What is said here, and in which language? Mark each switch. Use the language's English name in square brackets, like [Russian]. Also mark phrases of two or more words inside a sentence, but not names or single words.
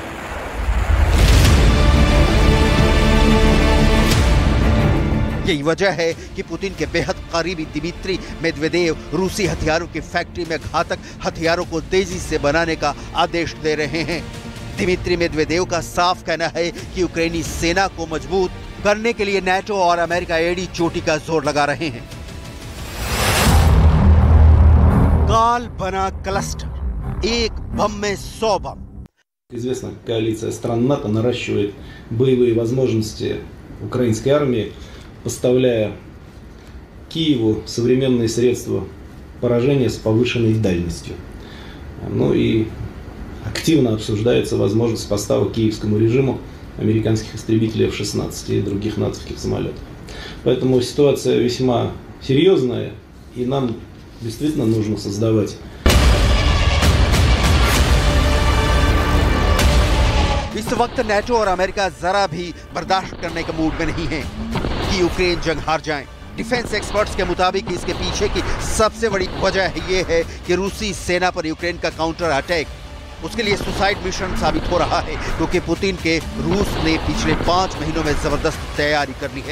[Hindi] यही वजह है कि पुतिन के बेहद करीबी दिमित्री मेदवेदेव रूसी हथियारों की फैक्ट्री में घातक हथियारों को तेजी से बनाने का आदेश दे रहे हैं। दिमित्री मेदवेदेव का साफ कहना है कि यूक्रेनी सेना को मजबूत करने के लिए नाटो और अमेरिका एड़ी चोटी का जोर लगा रहे हैं। काल बना क्लस्टर, एक बम में 100 बम। [Russian] Известно, коалиция стран НАТО наращивает боевые возможности украинской армии, поставляя Киеву современные средства поражения с повышенной дальностью. Ну и активно обсуждается возможность поставок киевскому режиму американских истребителей F-16 и других натовских самолетов. Поэтому ситуация весьма серьезная, и нам действительно нужно создавать. [Hindi] इस वक्त नाटो और अमेरिका जरा भी बर्दाश्त करने के मूड में नहीं है कि यूक्रेन जंग हार जाए। [English] defence experts [Hindi] के मुताबिक इसके पीछे की सबसे बड़ी वजह ये है कि रूसी सेना पर यूक्रेन का [English] counter attack [Hindi] उसके लिए [English] suicide mission [Hindi] साबित हो रहा है, क्योंकि पुतिन के रूस ने पिछले 5 महीनों में जबरदस्त तैयारी कर ली है।